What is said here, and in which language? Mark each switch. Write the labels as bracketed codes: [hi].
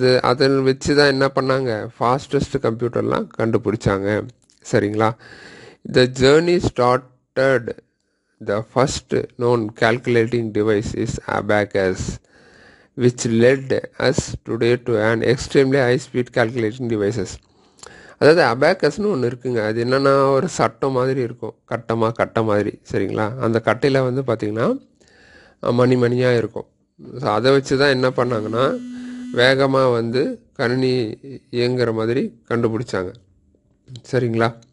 [ta] அதில் வச்சு தான் என்ன பண்ணாங்க, ஃபாஸ்டஸ்ட் கம்ப்யூட்டர்லாம் கண்டுபிடிச்சாங்க. [en] சரிங்களா? The journey started. The first known calculating device is abacus, which led us today to an extremely high-speed calculating devices. [ta] அதாவது அபேக்கஸ்னு ஒன்று இருக்குங்க. அது என்னென்னா ஒரு சட்டம் மாதிரி இருக்கும், கட்டை மாதிரி. சரிங்களா? அந்த கட்டையில் வந்து பார்த்திங்கன்னா மணியாக இருக்கும். ஸோ அதை வச்சு தான் என்ன பண்ணாங்கன்னா வேகமாக வந்து கணினி இயங்குகிற மாதிரி கண்டுபிடிச்சாங்க. சரிங்களா?